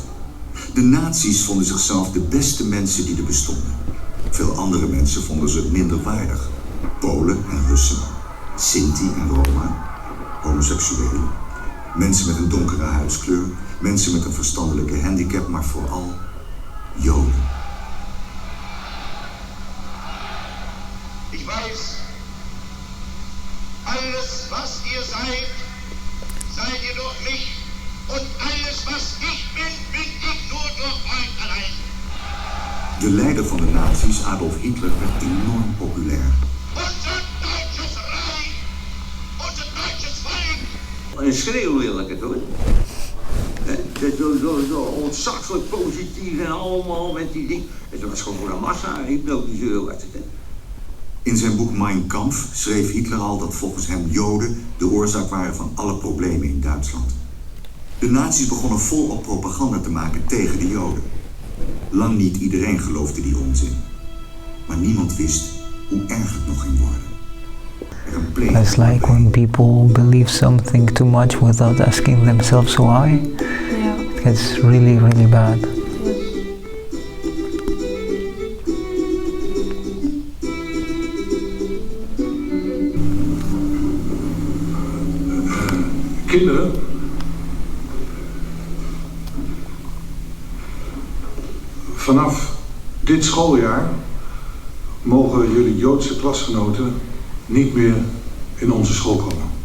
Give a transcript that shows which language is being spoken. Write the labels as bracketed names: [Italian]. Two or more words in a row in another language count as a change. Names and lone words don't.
[Dutch] De nazi's vonden zichzelf de beste mensen die er bestonden. Veel andere mensen vonden ze minder waardig. Polen en Russen, Sinti en Roma, homoseksuelen, mensen met een donkere huidskleur, mensen met een verstandelijke handicap, maar vooral Joden. [German] Ich weiß, alles was ihr seid, seid ihr durch mich und alles was ich bin, bin ich nur durch euch allein. [Dutch] De leider van de nazi's, Adolf Hitler, werd enorm populair. [German] Unser deutsches Reich, unser deutsches Volk. [Dutch] Een schreeuw wil ik het hoor. Zo ontzaglijk positief en allemaal met die ding. Het was gewoon voor een massa hypnotiseur was het. In zijn boek Mein Kampf schreef Hitler al dat volgens hem Joden de oorzaak waren van alle problemen in Duitsland. De nazi's begonnen volop propaganda te maken tegen de Joden. Lang niet iedereen geloofde die onzin. Maar niemand wist hoe erg het nog ging worden. [English] It's like when people believe something too much without asking themselves why. Yeah. It gets really, really bad. [Dutch] Kinderen, vanaf dit schooljaar mogen jullie Joodse klasgenoten niet meer in onze school komen.